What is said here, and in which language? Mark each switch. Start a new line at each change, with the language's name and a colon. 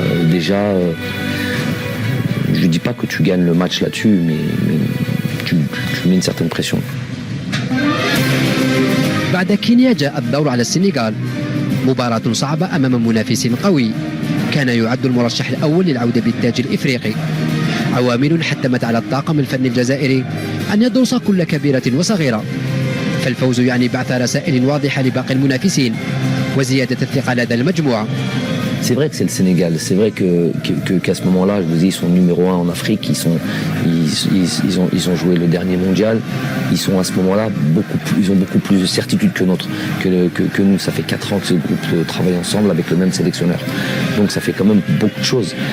French: Déjà, je ne dis pas que tu gagnes le match là-dessus, mais tu mets une certaine pression.
Arabic: بعد كينيا جاء الدور على السنغال. مباراة صعبة أمام منافس قوي كان يعد المرشح الأول للعودة بالتاج الإفريقي. عوامل حتمت على الطاقم الفني الجزائري أن يدرس كل كبيرة وصغيرة. فالفوز يعني بعث رسائل واضحة لباقي المنافسين وزيادة الثقة لدى المجموعة.
French: C'est vrai que c'est le Sénégal. C'est vrai qu'à ce moment-là, je vous dis, ils sont numéro 1 en Afrique. Ils ont joué le dernier mondial. Ils sont à ce moment-là ils ont beaucoup plus de certitude que nous. Ça fait 4 ans que ce groupe travaille ensemble avec le même sélectionneur. Donc ça fait quand même beaucoup de choses.